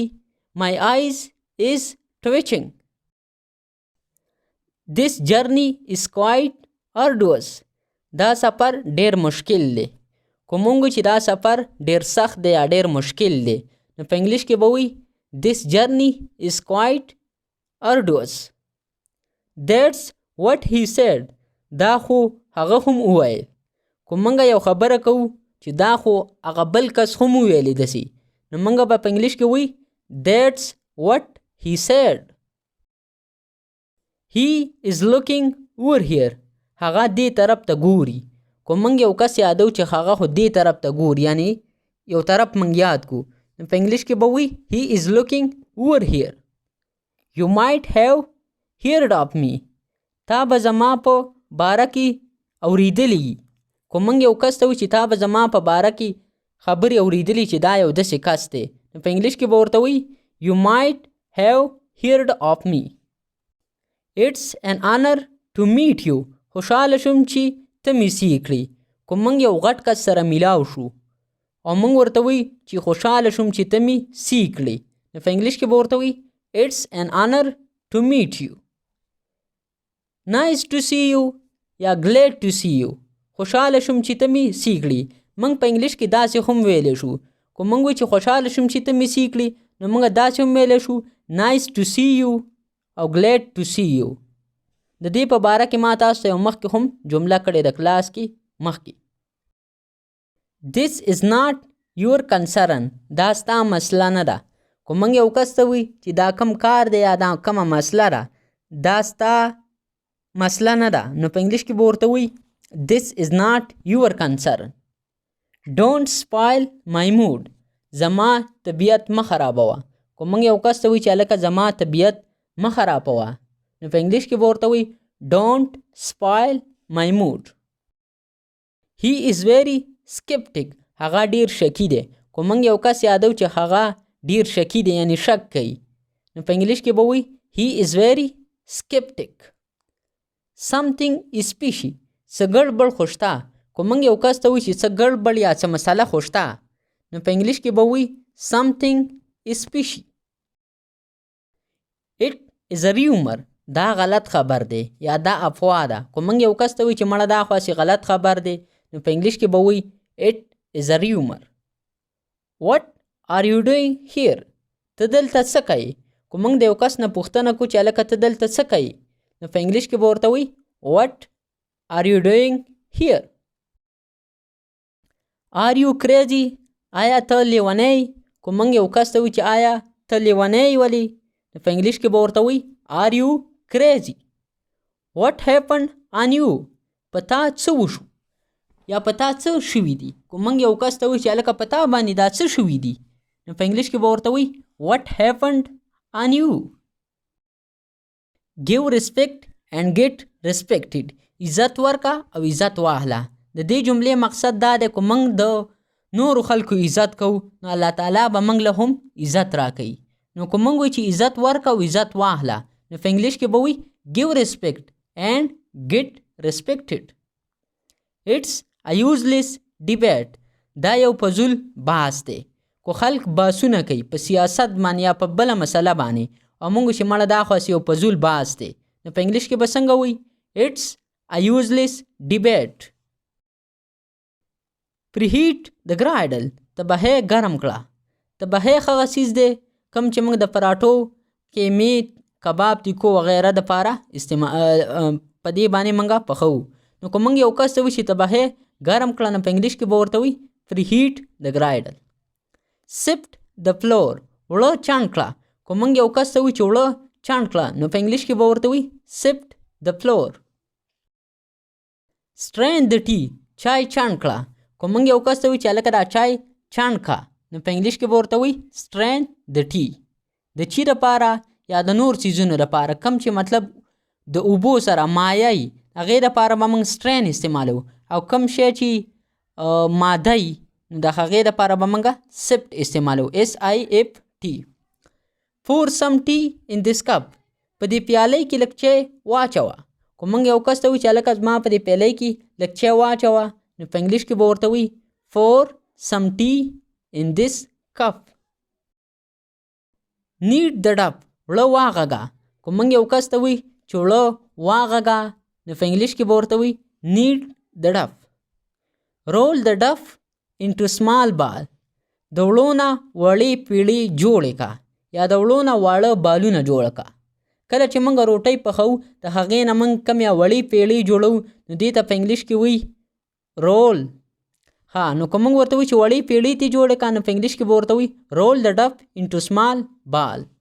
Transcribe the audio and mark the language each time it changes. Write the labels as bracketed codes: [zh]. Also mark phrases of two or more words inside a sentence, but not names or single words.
[en] My eyes is twitching. This journey is quite arduous. [ps] دا سفر ډیر مشکل دی. که موږ چې دا سفر ډیر سخت دی یا ډیر مشکل دی، نو په انګلیش کې به وایي [en] This journey is quite arduous. That's what he said. [ps] دا خو هغه هم وویل. که موږ یو خبره کوو چې دا خو هغه بل کس هم وویلی داسې، نو موږ به په انګلیش کې وایي [en] That's what he said. He is looking over here. [ps] هغه دې طرف ته ګوري. که موږ یو کس یادو چې هغه خو دې طرف ته ګوري، یعنی یو طرف موږ یاد کو، نو په انګلیش کې به وایي [en] He is looking over here. You might have heard of me. [ps] تا به زما په باره کې اورېدلی. که موږ یو کس ته وایو چې تا به زما په باره کې خبرې اورېدلی چې دا یو داسې کس دی، نو په انګلیش کې به ورته وایي [en] You might have heard of me. It's an honor to meet you. [ps] خوشحاله شوم چې ته مې سي کړې. که موږ یو غټ کس سره میلاو شو او موږ ورته وایو چې خوشحاله شوم چې ته مې سي کړې، نو په انګلیش کې به ورته وایي [en] It's an honor to meet you. Nice to see you یا glad to see you. [ps] خوشحاله شوم چې ته مې سي کړې. موږ په انګلیش کې داسې هم ویلی شو. که موږ وایو چې خوشحاله شوم چې ته مې سي کړې، نو موږ داسې هم ویلی شو [en] Nice to see you [ps] او [en] glad to see you. [ps] د دې په باره کې ما تاسو ته یو مخکې هم جمله کړې د کلاس کې مخکې. [en] This is not your concern. [ps] دا ستا مسله نه ده. که موږ یو کس ته وایو چې دا کم کار دی یا دا کمه مسله ده، دا ستا مسله نه ده، نو په انګلیش کې به ورته وایي [en] This is not your concern. Don't spoil my mood. [ps] زما طبیعت مه خرابوه. که موږ یو کس ته وایو چې هلکه زما طبیعت مه خرابوه، نو په انګلیش کې به ورته وایي [en] Don't spoil my mood. He is very skeptic. [ps] هغه ډیر شکی دی. که موږ یو کس یادو چې هغه ډیر شکی دی، یعنی شک کوي، نو په انګلیش کې به وایي [en] He is very skeptic. Something is fishy. [ps] څه ګډوډ خو شته. که موږ یو کس ته وایو چې څه ګډوډ یا څه مسله خو شته، نو په انګلیش کې به وي [en] something fishy. It is a rumor. [ps] دا غلط خبر دی یا دا افوا ده. که موږ یو کس ته وایو چې مړه دا خو هسې غلط خبر دی نو په انګلیش کې به وي [en] it is a rumor. What are you doing here? [ps] ته دلته څه کوې؟ که موږ د یو کس نه پوښتنه کوو چې هلکه ته دلته څه کوې نو په انګلیش کې به ورته وایي [en] what are you doing here? Are you crazy? [ps] آیا ته لیونی؟ که موږ یو کس ته وایو چې آیا ته لیونی ولې نو په انګلیش کې به ورته وایي [en] are you crazy? What happened on you? [ps] په تا څه وشو یا په تا څه شوي دي؟ که موږ یو کس ته وایو چې هلکه په تا باندې دا څه شوي دي نو په انګلیش کې به ورته وایي [en] what happened on you? Give respect and get respected. [ps] عزت ورکه او عزت واخله. د دې جملې مقصد دا دی که موږ د نورو خلکو عزت کوو نو [ar] الله تعالی [ps] به موږ له هم عزت راکوي. نو که موږ وایو چې عزت ورکه او عزت واخله نو په انګلیش کې به وایي [en] give respect and get respected. It's a useless debate. [ps] دا یو فضول بحث دی. که خلک بحثونه کوي په سیاست باندې یا په بله مسله باندې او موږ چې مړه دا خو یو فضول بحث دی نو په انګلیش کې به څنګه وایي [en] It's a useless debate. Preheat the griddle. [ps] تبهی ګرم کړه. تبهی هغه څیز دی کوم چې موږ د پراټو کې میت کباب تیکو وغیره دپاره په دې باندې موږ پخوو. نو که موږ یو کس ته وایو چې تبهی ګرم کړه نو په انګلیش کې به ورته وایي [en] preheat the griddle. Sift the floor. [ps] وړه چاڼ کړه. که موږ یو کس ته وایو چې وړه چاڼ کړه نو په انګلیش کې به ورته وایي [en] sift the floor. Strain the tea. [ps] چای چاڼ کړه. که موږ یو کس ته وایو چې هلکه دا چای چاڼ کړه نو په انګلیش کې به ورته وایي [en] strain the tea. [ps] د چی دپاره یا د نور څیزونو دپاره کم چې مطلب د اوبو سره مایه وي هغې دپاره به موږ strain استعمالوو او کم شی چې ماده وي نو د هغې دپاره به موږ sift استعمالوو SIFT. [en] Pour some tea in this cup. [ps] په دې پیالۍ کې لږ چای واچوه. که موږ یو کس ته وایو چې هلکه زما په دې پیالۍ کې لږ چای واچوه نو په انګلیش کې به ورته وایي [en] pour some tea in this cup. Knead the dough. [ps] وړه واغږه. که موږ یو کس ته وایو چې وړه واغږه نو په انګلیش کې به ورته وایي [en] knead the dough. Roll the dough into small ball. [ps] د وړو نه وړې پیړې جوړې کا یا د وړو نه واړه بالونه جوړه کا. کله چې موږ روټۍ پخوو د هغې نه موږ کم یا وړې پیړې جوړو نو دې ته په انګلیش کې وایي رول. ها نو که موږ ورته وایو چې وړې پیړې ترې جوړې کا نو په انګلیش کې به ورته وایي [en] roll the dough into small ball.